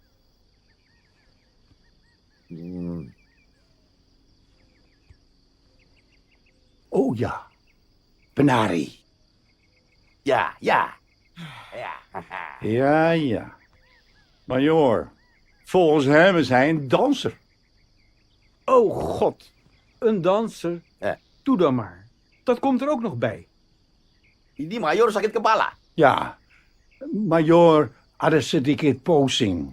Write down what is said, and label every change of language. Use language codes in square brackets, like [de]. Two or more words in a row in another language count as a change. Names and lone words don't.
[id] Oh ja, penari. [nl] Ja, ja. Ja. Ja. Majoor, volgens hem is hij een danser. Oh god, een danser? Doe dan maar. Dat komt er ook nog bij. [id] Ini mayor sakit kepala. Ja, majoor ada sedikit pusing.